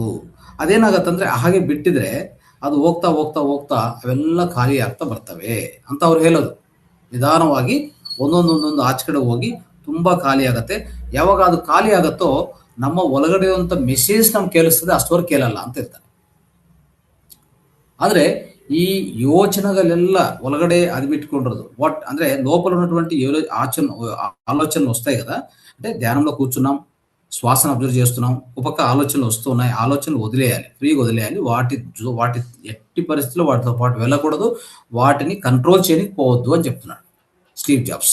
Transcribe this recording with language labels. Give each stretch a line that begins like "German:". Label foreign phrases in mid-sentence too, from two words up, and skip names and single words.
Kannada: ಅದೇನಾಗತ್ತಂದರೆ ಹಾಗೆ ಬಿಟ್ಟಿದ್ರೆ ಅದು ಹೋಗ್ತಾ ಹೋಗ್ತಾ ಹೋಗ್ತಾ ಅವೆಲ್ಲ ಖಾಲಿ ಆಗ್ತಾ ಬರ್ತವೆ ಅಂತ ಅವ್ರು ಹೇಳೋದು. ನಿಧಾನವಾಗಿ ಒಂದೊಂದೊಂದೊಂದು ಆಚೆ ಕಡೆ ಹೋಗಿ ತುಂಬ ಖಾಲಿ ಆಗುತ್ತೆ. ಯಾವಾಗ ಅದು ಖಾಲಿ ಆಗುತ್ತೋ ನಮ್ಮ ಒಳಗಡೆ ಇರುವಂಥ ಮೆಸೇಜ್ ನಮ್ಗೆ ಕೇಳಿಸ್ತದೆ, ಅಷ್ಟವರೆಗೆ ಕೇಳಲ್ಲ ಅಂತ ಹೇಳ್ತಾರೆ. ಆದರೆ ಈ ಯೋಚನೆಗಳೆಲ್ಲ ಒಳಗಡೆ అదిపెట్టుకుంటారు.
Telugu: వాట్ అంటే లోపల ఉన్నటువంటి ఆలోచనలు వస్తాయి కదా, అంటే ధ్యానంలో కూర్చున్నాం, శ్వాసను అబ్జర్వ్ చేస్తున్నాం, ఒక పక్క ఆలోచనలు వస్తున్నాయి, ఆలోచనలు వదిలేయాలి, ఫ్రీగా వదిలేయాలి. వాటి ఎట్టి పరిస్థితుల్లో వాటితో పాటు వెళ్ళకూడదు, వాటిని కంట్రోల్ చేయడానికి పోవద్దు అని చెప్తున్నాడు స్టీవ్ జాబ్స్.